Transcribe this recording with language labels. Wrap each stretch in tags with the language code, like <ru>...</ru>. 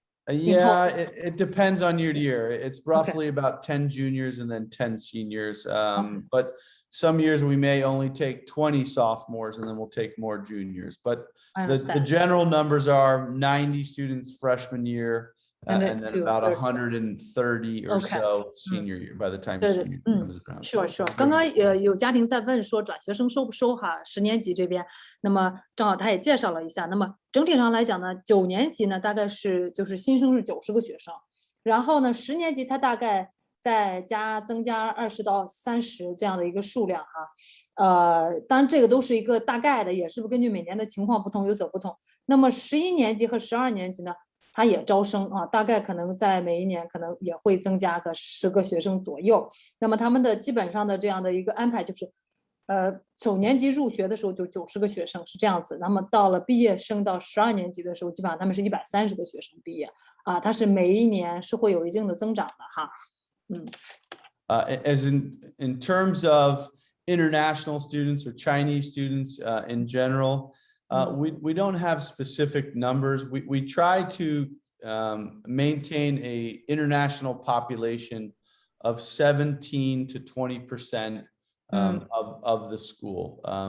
<en>Yeah, it depends on year to year. It's roughly about 10 juniors and then 10 seniors. But some years we may only take 20 sophomores and then we'll take more juniors. But I the understand. general numbers are 90 students freshman year, And and then about 130 or Okay. so senior year by the time</en> <zh>对对，</zh> <en>senior year comes around. sure sure。</en> <zh>刚刚有家庭在问说转学生收不收哈，10年级这边，那么正好他也介绍了一下。那么整体上来讲呢，9年级呢大概是就是新生是90个学生，然后呢10年级他大概再增加20到30这样的一个数量哈。当然这个都是一个大概的，也是根据每年的情况不同有所不同。那么11年级和12年级呢？他也招生啊，大概可能在每一年可能也会增加个10个学生左右。那么他们的基本上的这样的一个安排就是，9年级入学的时候就90个学生是这样子，那么到了毕业生到12年级的时候，基本上他们是130个学生毕业啊，它是每一年是会有一定的增长的哈。</zh> <en>As in terms of international students or Chinese students in general. We don't have specific numbers. We try to maintain a international population of 17 to 20% of the school.</en>